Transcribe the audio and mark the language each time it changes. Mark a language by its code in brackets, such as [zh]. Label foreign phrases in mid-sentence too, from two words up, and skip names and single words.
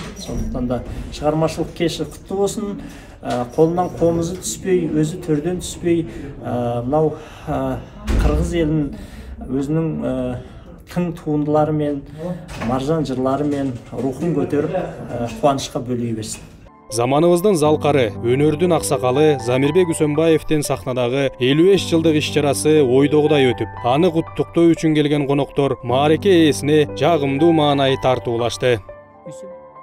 [kk] Сондықтан да шығармашылық кеші құтты болсын. Қолынан қомызы түспей, өзі төрден түспей, мынау қырғыз елін өзінің тың туындыларымен, маржан жырларымен рухын көтеріп, қуанышқа бөлей берсін. [ky] Заманыбыздын залкары, өнөрдүн аксакалы Замирбек Үсөнбаевдин сахнадагы 55 жылдык иш-чарасы ойдогудай өтүп, аны куттуктоо үчүн келген коноктор маареке ээсине жагымдуу маанай тартуулашты.